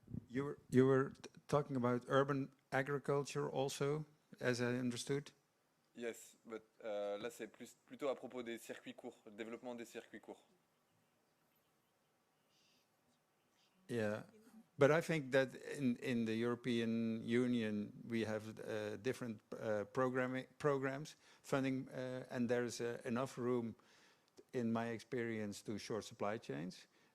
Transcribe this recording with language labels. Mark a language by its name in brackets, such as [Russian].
[English] You were talking about urban agriculture also, as I understood? Yes, but [French] là c'est plutôt à propos des circuits courts, le développement des circuits courts. [English] Yeah, but I think that in the European Union we have different programs, funding, and there's enough room, in my experience, to short supply chains.